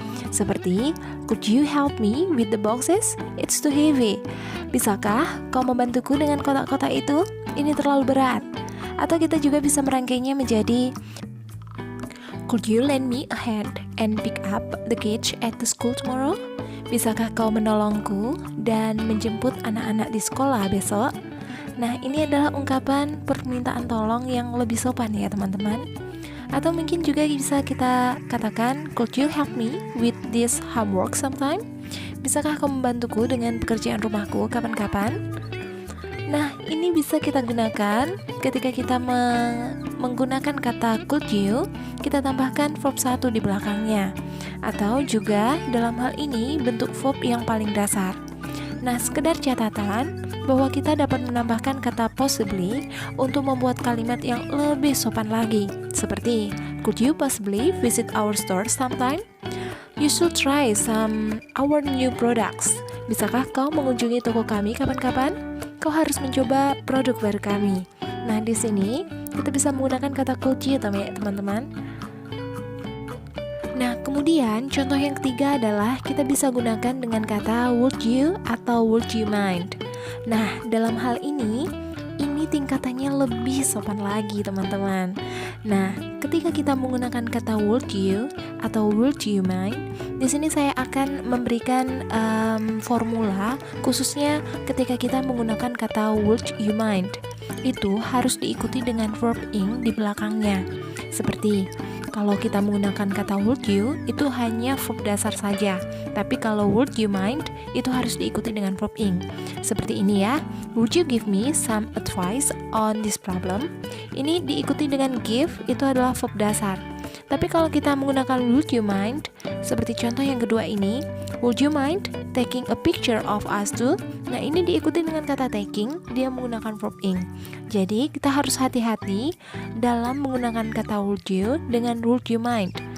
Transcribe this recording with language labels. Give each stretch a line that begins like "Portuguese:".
Indonesian: Seperti,
English: could you help me with the boxes? It's too heavy.
Indonesian: Bisakah kau membantuku dengan kotak-kotak itu? Ini terlalu berat. Atau kita juga bisa merangkainya menjadi
English: Could you lend me a hand and pick up the kids at the school tomorrow?
Indonesian: Bisakah kau menolongku dan menjemput anak-anak di sekolah besok? Nah, ini adalah ungkapan permintaan tolong yang lebih sopan ya teman-teman. Atau mungkin juga bisa kita katakan,
English: could you help me with this homework sometime?
Indonesian: Bisakah kau membantuku dengan pekerjaan rumahku kapan-kapan? Nah, ini bisa kita gunakan ketika kita menggunakan kata could you, kita tambahkan verb 1 di belakangnya. Atau juga dalam hal ini bentuk verb yang paling dasar. Nah, sekedar catatan bahwa kita dapat menambahkan kata possibly untuk membuat kalimat yang lebih sopan lagi. Seperti,
English: could you possibly visit our store sometime? You should try some our new products.
Indonesian: Bisakah kau mengunjungi toko kami kapan-kapan? Kau harus mencoba produk baru kami. Nah, di sini kita bisa menggunakan kata could you teman-teman. Nah, kemudian contoh yang ketiga adalah kita bisa gunakan dengan kata would you atau would you mind. Nah, dalam hal ini tingkatannya lebih sopan lagi teman-teman. Nah, ketika kita menggunakan kata would you atau would you mind, di sini saya akan memberikan formula khususnya ketika kita menggunakan kata would you mind. Itu harus diikuti dengan verb ing di belakangnya. Seperti kalau kita menggunakan kata would you, itu hanya verb dasar saja. Tapi kalau would you mind, itu harus diikuti dengan verb ing. Seperti ini ya.
English: Would you give me some advice on this problem?
Indonesian: Ini diikuti dengan give, itu adalah verb dasar. Tapi kalau kita menggunakan
English: would you mind, seperti contoh yang kedua ini, would you mind taking a picture of us too?
Indonesian: Nah, ini diikuti dengan kata taking, dia menggunakan verb ing. Jadi, kita harus hati-hati dalam menggunakan kata would you dengan would you mind.